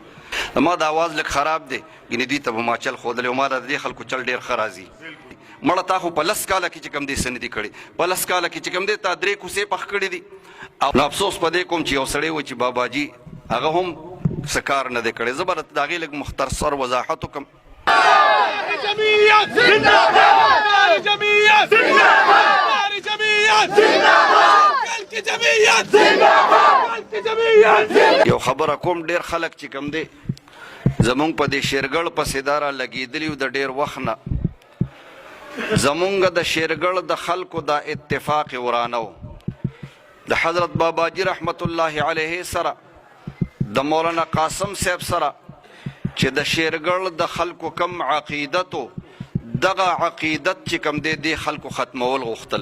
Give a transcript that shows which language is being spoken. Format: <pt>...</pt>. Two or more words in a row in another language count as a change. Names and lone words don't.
<ps>ما د اواز لږ خراب دی، ګینې دوی ته به ما چل ښودلی او ما د دې خلکو چل ډېر ښه راځي. مړه تا خو په 10 کاله کې چې کوم دې څه نه دي کړي، په 10 کاله کې چې کوم دی تا 3 کوڅې پخ کړي دي. نو افسوس په دې کوم چې یو سړی و چې باباجي هغه هم څه کار نه دی کړی. زه به د هغې لږ مختصر وضاحت وکړم.</ps> <fa>جمعیت زنده‌باد، جمعیت زنده‌باد، جمعیت زنده‌باد، جمعیت زنده‌باد، جمعیت.</fa> <ps>یو خبره کوم، ډېر خلک چې کوم دی زمونږ په دې شیرګړ پسې دا را لګېدلي د ډېر وخت نه زمونږ د شیرګړ د خلکو دا اتفاق ورانه و. د حضرت باباجي رحمت الله علیه سره د مولانا قاسم صاحب سره چې د شیرګړ د خلکو کم عقیدت و، دغه عقیدت چې کم دی دې خلکو ختمول غوښتل.</ps>